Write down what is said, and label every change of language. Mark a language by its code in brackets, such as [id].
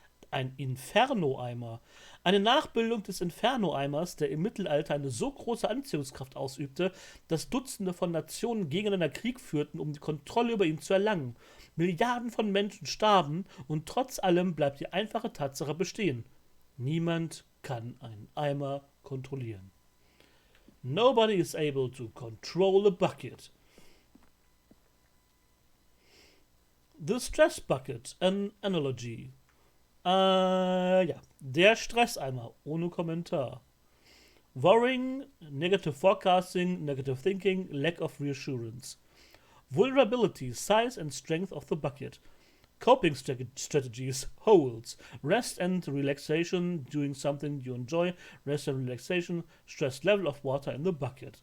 [de] Ein Inferno-Eimer. Eine Nachbildung des Inferno-Eimers, der im Mittelalter eine so große Anziehungskraft ausübte, dass Dutzende von Nationen gegeneinander Krieg führten, um die Kontrolle über ihn zu erlangen. Milliarden von Menschen starben und trotz allem bleibt die einfache Tatsache bestehen. Niemand kann einen Eimer kontrollieren. [en] Nobody is able to control a bucket. The Stress Bucket, an Analogy. [de] Ja, der Stresseimer, ohne Kommentar. [en] Worrying, negative forecasting, negative thinking, lack of reassurance. Vulnerability, size and strength of the bucket. Coping strategies, holes. Rest and relaxation, doing something you enjoy. Rest and relaxation, stress level of water in the bucket.